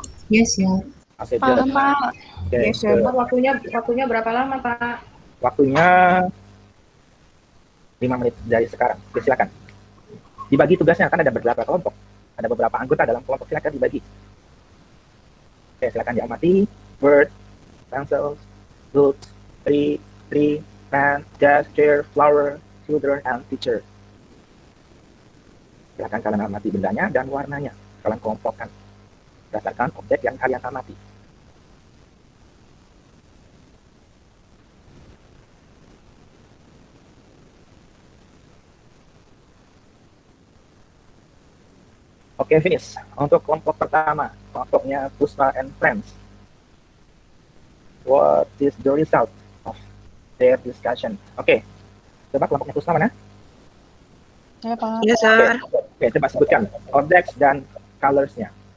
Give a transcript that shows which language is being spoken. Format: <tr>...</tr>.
<id>Yes, ya. Oke, Paham,</id> <en>good.</en> <id>Pak. Oke,</id> <en>Yes, sir. good.</en> <id>Waktunya berapa lama, Pak? Waktunya 5 menit dari sekarang. Oke, silakan. Dibagi tugasnya, kan ada beberapa kelompok. Ada beberapa anggota dalam kelompok, silakan dibagi. Oke, silakan diamati.</id> <en>Bird, pencils, books, tree, pen, desk, chair, flower, children, and teacher.</en> <id>Silakan kalian amati bendanya dan warnanya. Kalian kelompokkan berdasarkan objek yang kalian amati. Oke, finish. Untuk kelompok pertama, kelompoknya Puspa and Friends.</id> <en>What is the result of their discussion?</en> <id>Oke, coba kelompoknya Puspa mana? Ya, Pak.</id> <en>Yes, sir.</en> <id>Oke, coba sebutkan objects dan colors-nya.</id>